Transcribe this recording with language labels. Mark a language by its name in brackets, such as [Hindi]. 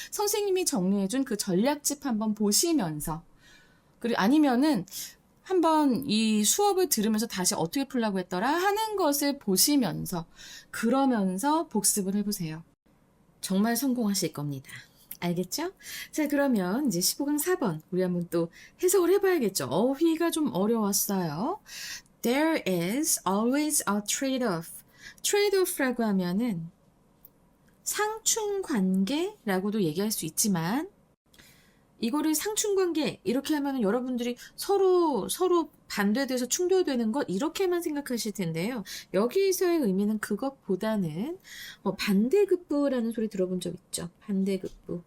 [Korean] 선생님이 정리해준 그 전략집 한번 보시면서, 그리고 아니면은 한번 이 수업을 들으면서 다시 어떻게 풀려고 했더라 하는 것을 보시면서, 그러면서 복습을 해보세요. 정말 성공하실 겁니다. 알겠죠? 자, 그러면 이제 15강 4번 우리 한번 또 해석을 해봐야겠죠. 어휘가 좀 어려웠어요. [English] There is always a trade-off. [Korean] trade-off라고 하면은 상충관계라고도 얘기할 수 있지만, 이거를 상충관계 이렇게 하면은 여러분들이 서로 반대돼서 충돌되는 것 이렇게만 생각하실 텐데요. 여기서의 의미는 그것보다는 반대급부라는 소리 들어본 적 있죠? 반대급부.